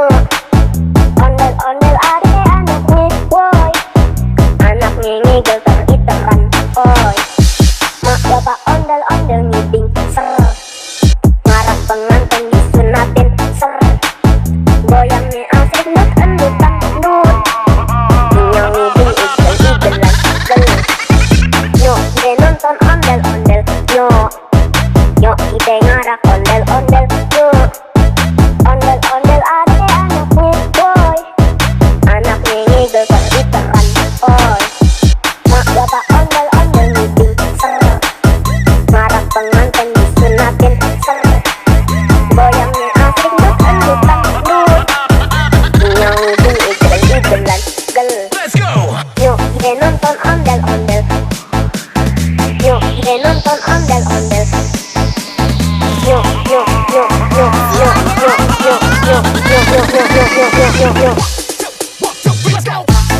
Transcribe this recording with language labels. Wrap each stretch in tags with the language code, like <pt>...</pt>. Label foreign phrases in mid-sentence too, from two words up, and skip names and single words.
<bew>Ondel-ondel ade anaknya boy. Anaknya ngigel teriteran oi. Mak bapak ondel-ondel ngiding ser. Ngarah pengantin disunatin ser. Goyangnya asik nut endutan nut. Nyong ngiding igel-igelan gel. Yo ide nonton ondel-ondel yo. Yo ide ngarah ondel-ondel yo. Ondel-ondel ade anaknya boy. Anaknya ngigel teriteran oi. Mak bapak ondel-ondel ngiding ser. Ngarah pengantin disunatin ser. Goyangnya asik nut endutan nut. Nyong ngiding igel-igelan gel.</bew> <en>Let's go.</en> <bew>Yo ide nonton ondel-ondel. Yo ide nonton ondel-ondel. Yo yo yo yo yo yo yo yo yo yo yo yo yo yo.</bew> <en>1, 2, 3, let's go.</en>